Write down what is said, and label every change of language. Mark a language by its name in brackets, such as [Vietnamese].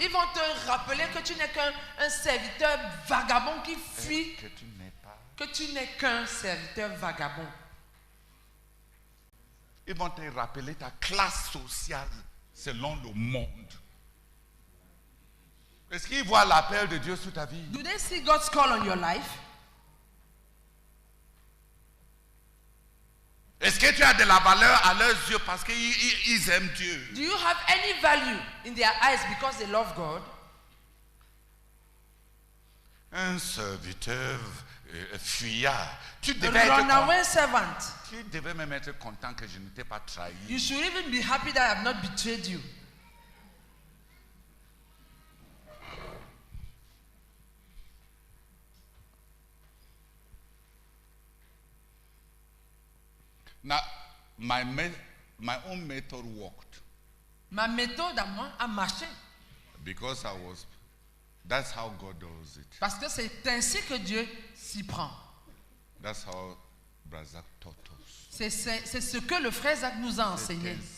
[French] Ils vont te rappeler que tu n'es qu'un serviteur vagabond qui fuit, que tu n'es qu'un serviteur vagabond. Ils vont te rappeler ta classe sociale selon le monde. Est-ce qu'ils voient l'appel de Dieu sur ta vie? [English] Do they see God's call on your life? [French] Est-ce que tu as de la valeur à leurs yeux parce qu'ils aiment Dieu? [English] Do you have any value in their eyes because they love God? [French] Un serviteur fuyard. Tu devais [English] Runaway servant. [French] Tu devais même être content que je ne t'ai pas trahi. [English] You should even be happy that I have not betrayed you. Now, my own method worked [French] Ma méthode à moi a marché. [English] because that's how God does it. [French] Parce que c'est ainsi que Dieu s'y prend. [English] That's how Brazak taught us. [French] C'est ce que le frère Zach nous a enseigné.